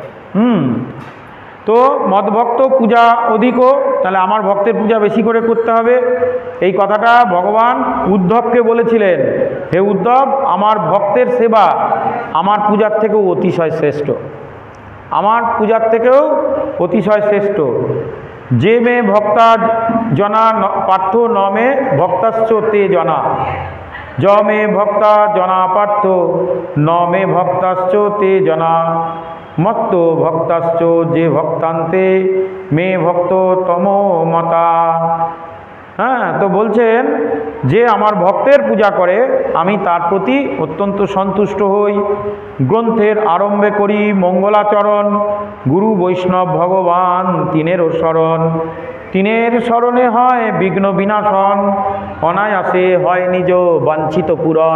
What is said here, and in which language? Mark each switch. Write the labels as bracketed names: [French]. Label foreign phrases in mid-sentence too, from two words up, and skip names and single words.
[Bangla] তো [Sanskrit] মদভক্ত পূজা অধিকও, [Bangla] তাহলে আমার ভক্তের পূজা বেশি করে করতে হবে। এই কথাটা ভগবান উদ্ধবকে বলেছিলেন, হে উদ্ধব, আমার ভক্তের সেবা আমার পূজার থেকেও অতিশয় শ্রেষ্ঠ। আমার পূজার থেকেও অতিশয় শ্রেষ্ঠ। [Sanskrit] যে মে ভক্তা জনা পার্থ ন মে ভক্তাশ্চ তে জনা, য মে ভক্তা জনা পার্থ ন মে ভক্তাশ্চ তে জনা, মত্ত ভক্তাশ্চ যে ভক্তান্তে মে ভক্ত তম মতা। [Bangla] হ্যাঁ, তো বলছেন যে আমার ভক্তের পূজা করে আমি তার প্রতি অত্যন্ত সন্তুষ্ট হই। গ্রন্থের আরম্ভে করি মঙ্গলাচরণ, গুরু বৈষ্ণব ভগবান তিনেরও শরণ। তিনের শরণে হয় বিঘ্ন বিনাশন, অনায়াসে হয় নিজ বাঞ্ছিত পূরণ।